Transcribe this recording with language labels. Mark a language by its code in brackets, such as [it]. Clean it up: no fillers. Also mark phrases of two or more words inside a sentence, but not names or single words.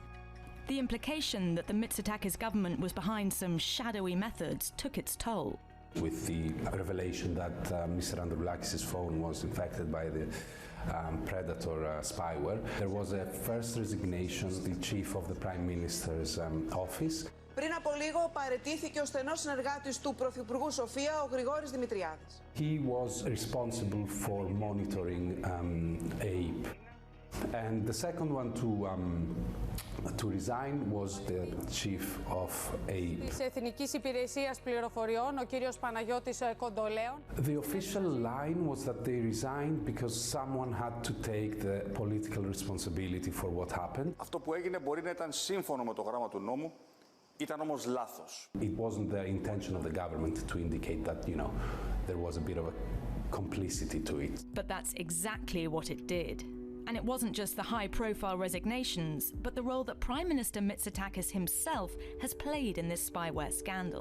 [en] The implication that the Mitsotakis government was behind some shadowy methods took its toll. With the revelation that Mr. Androulakis' phone was infected by the Predator spyware, there was a first resignation, the chief of the Prime Minister's office. [el] Πριν από λίγο παραιτήθηκε ο στενός συνεργάτης του Πρωθυπουργού Σοφία, ο Γρηγόρης Δημητριάδης. [en] He was responsible for monitoring AIP. And the second one to resign was the chief of AIP. [el] Της Εθνικής Υπηρεσίας Πληροφοριών, ο κύριος Παναγιώτης Κοντολέων. [en] The official line was that they resigned because someone had to take the political responsibility for what happened. [el] Αυτό που έγινε μπορεί να ήταν σύμφωνο με το γράμμα του νόμου, ήταν όμως λάθος. [en] It wasn't the intention of the government to indicate that, there was a bit of a complicity to it. But that's exactly what it did. And it wasn't just the high-profile resignations, but the role that Prime Minister Mitsotakis himself has played in this spyware scandal.